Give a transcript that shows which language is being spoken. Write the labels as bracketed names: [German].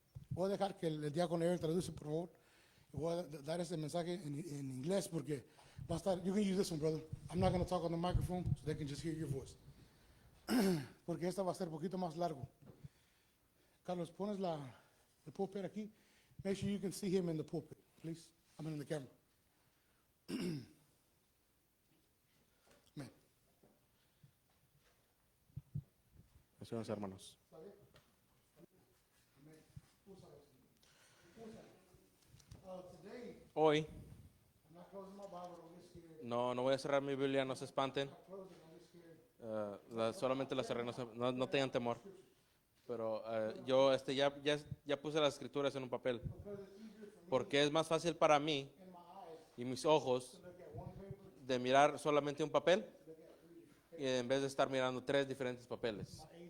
[Spanish] Voy a dejar que el diácono Aaron traduce, por favor. Voy a dar este mensaje en inglés porque va a estar. [English] You can use this one, brother. I'm not going to talk on the microphone so they can just hear your voice. [Spanish] Porque esta va a ser un poquito más largo. Carlos, pones el pulpit aquí. [English] Make sure you can see him in the pulpit, please. I'm in the camera. [Spanish] Amén. Gracias, hermanos. [English] Today, [Spanish] Hoy, [English] I'm not closing my Bible, don't get scared. [Spanish] no voy a cerrar mi Biblia, no se espanten. [English] Close it, don't get scared. [Spanish] Solamente la cerré, no tengan temor. Pero yo ya puse las escrituras en un papel. Porque es más fácil para mí y mis ojos de mirar solamente un papel y en vez de estar mirando 3 diferentes papeles.